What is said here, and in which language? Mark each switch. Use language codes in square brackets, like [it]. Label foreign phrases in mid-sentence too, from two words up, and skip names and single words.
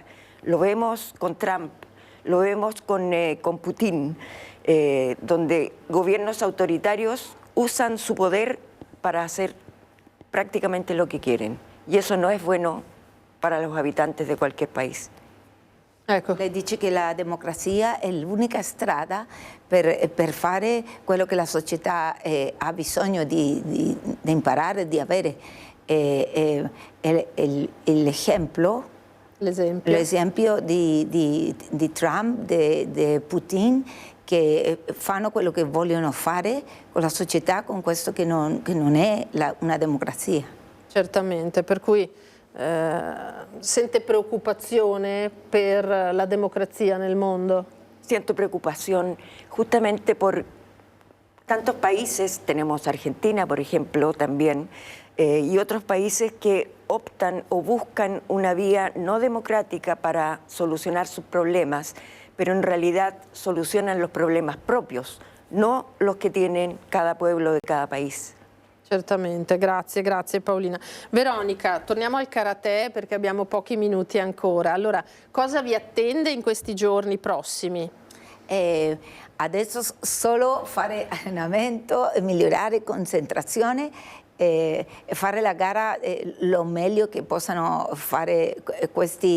[es] Lo vemos con Trump, lo vemos con Putin, donde gobiernos autoritarios usan su poder para hacer prácticamente lo que quieren. Y eso no es bueno para los habitantes de cualquier país. [it] Ecco. Lei dice che la democrazia è l'unica strada per fare quello che la società ha bisogno di imparare, di avere. L'esempio di Trump, di Putin, che fanno quello che vogliono fare con la società, con questo che non è una democrazia. Certamente, per cui ¿sente preocupazione per la democrazia nel mondo? [es] Siento preocupación justamente por tantos países, tenemos Argentina, por ejemplo, también, y otros países que optan o buscan una vía no democrática para solucionar sus problemas, pero en realidad solucionan los problemas propios, no los que tienen cada pueblo de cada país. [it] Certamente, grazie Paolina. Veronica, torniamo al karate perché abbiamo pochi minuti ancora. Allora, cosa vi attende in questi giorni prossimi? Adesso solo fare allenamento, migliorare concentrazione e fare la gara lo meglio che possano fare questi